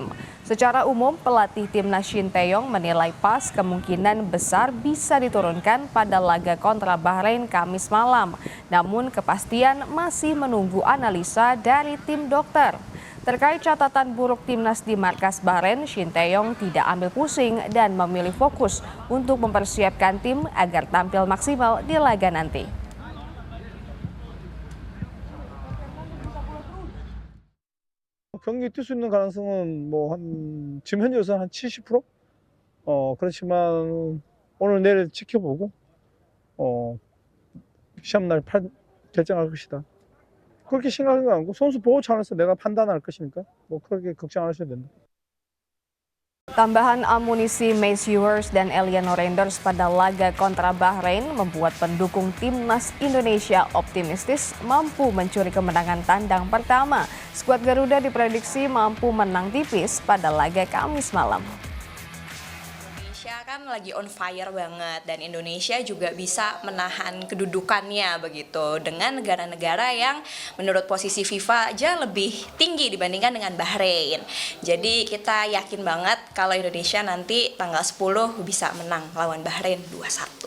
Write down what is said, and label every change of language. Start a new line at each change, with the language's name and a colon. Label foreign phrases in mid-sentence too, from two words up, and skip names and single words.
Indonesian: Secara umum, pelatih timnas Shin Tae-yong menilai Paes kemungkinan besar bisa diturunkan pada laga kontra Bahrain Kamis malam. Namun kepastian masih menunggu analisa dari tim dokter. Terkait catatan buruk timnas di markas Bahrain, Shin Tae-yong tidak ambil pusing dan memilih fokus untuk mempersiapkan tim agar tampil maksimal di laga nanti.
Korean: 경기 뛸 수 있는 가능성은 지금 현재로서는 한 70%? 그렇지만 오늘 내일 지켜보고 시합날 결정할 것이다. 그렇게 생각하지 않고 선수 보호 차원에서 내가 판단할 것이니까 그렇게 걱정 안 하셔도 된다.
Indonesian: Tambahan amunisi Mace Hughes dan Eliano Reinders pada laga kontra Bahrain membuat pendukung timnas Indonesia optimistis mampu mencuri kemenangan tandang pertama. Skuad Garuda diprediksi mampu menang tipis pada laga Kamis malam. Indonesia kan lagi
English: on fire
Indonesian: banget dan Indonesia juga bisa menahan kedudukannya begitu dengan negara-negara yang menurut posisi FIFA aja lebih tinggi dibandingkan dengan Bahrain. Jadi kita yakin banget kalau Indonesia nanti tanggal 10 bisa menang lawan Bahrain 2-1.